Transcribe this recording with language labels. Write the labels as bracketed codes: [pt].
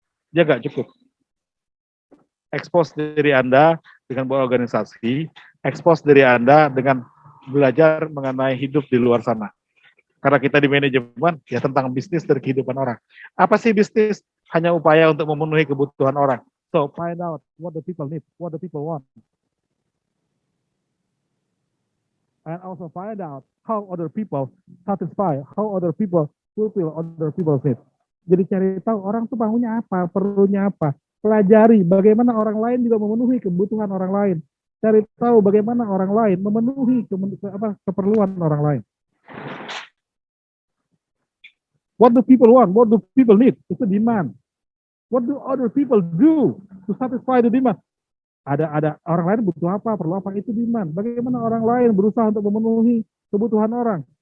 [id] Dia nggak cukup. Expose diri Anda dengan berorganisasi, expose diri Anda dengan belajar mengenai hidup di luar sana. Karena kita di manajemen, ya tentang bisnis dari kehidupan orang. Apa sih bisnis? Hanya upaya untuk memenuhi kebutuhan orang. [en] So, find out what the people need, what the people want. And also find out how other people satisfy, how other people fulfill other people's needs. [id] Jadi cari tahu orang tuh maunya apa, perlunya apa. Pelajari bagaimana orang lain juga memenuhi kebutuhan orang lain. Cari tahu bagaimana orang lain memenuhi keperluan orang lain. [en] What do people want? What do people need? It's a demand. What do other people do to satisfy the demand? [id] Ada orang lain butuh apa, perlu apa, itu demand. Bagaimana orang lain berusaha untuk memenuhi kebutuhan orang.